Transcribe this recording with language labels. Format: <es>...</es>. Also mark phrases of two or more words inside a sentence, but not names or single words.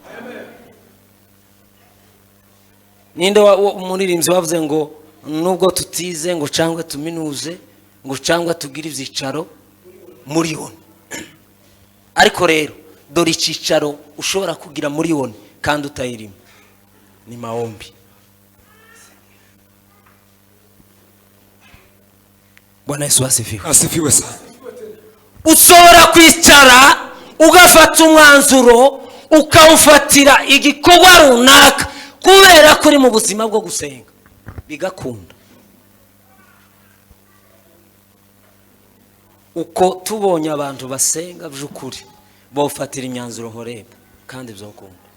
<rw>Ninde umuririmbyi wavuze ngo nubwo tutize ngo cyangwa tuminuze ngo cyangwa tugire ibyicaro muri one, ariko rero dore icyicaro ushobora kugira muri one kandi utayirimo ni maombi.</rw> <sw>Bwana Yesu asifiwe. Asifiwe sana.</sw> <rw>Ushobora kwicara ugafata umwanzuro ukawufatira igikorwa runaka kubera ko uri mu buzima bwo gusenga bigakunda. Uko tubonye abantu basenga by'ukuri bawufatira imyanzuro horeba kandi byokunda.</rw>